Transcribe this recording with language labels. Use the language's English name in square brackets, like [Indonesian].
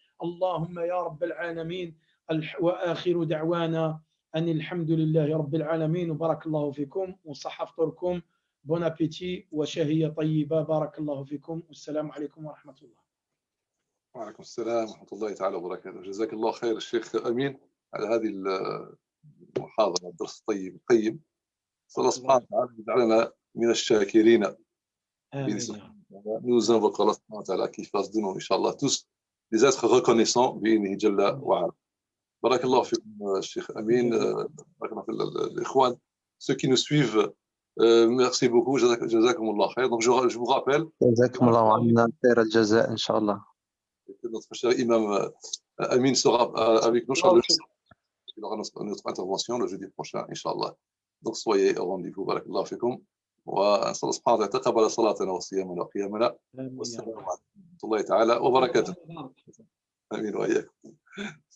[Arabic] اللهم يا رب العالمين. وآخر دعوانا أن الحمد لله رب العالمين وبارك الله فيكم وصح فطوركم. [French] Bon appétit [Arabic] وشهية طيبة. بارك الله فيكم والسلام عليكم ورحمة الله. وعليكم السلام ورحمة الله تعالى وبركاته. جزاك الله خير الشيخ أمين على هذه المحاضرة، الدرس الطيب القيم. صلى الله سبحانه وتعالى يجعلنا من الشاكرين. [French] Nous invoquons Allah subhanahu wa ta'ala qui fasse de nous, Inch'Allah, tous des êtres reconnaissants, [Arabic] بإذنه جل وعلا. بارك الله فيكم الشيخ أمين. بارك الله في الإخوان. [French] Ceux qui nous suivent, merci beaucoup. [Arabic] جزاكم الله خير. [French] Donc je vous rappelle. [Arabic] جزاكم الله عنا خير الجزاء إن شاء الله. [French] Notre cher imam Amin sera avec nous. il aura notre intervention le jeudi prochain, Inch'Allah. Donc soyez au rendez-vous. [Arabic] Barakallahu fikum. ونسأل الله سبحانه وتعالى تقبل صلاتنا وصيامنا وقيامنا. آمين يا والسلام رب. عليكم ورحمة الله تعالى وبركاته. آمين وإياكم.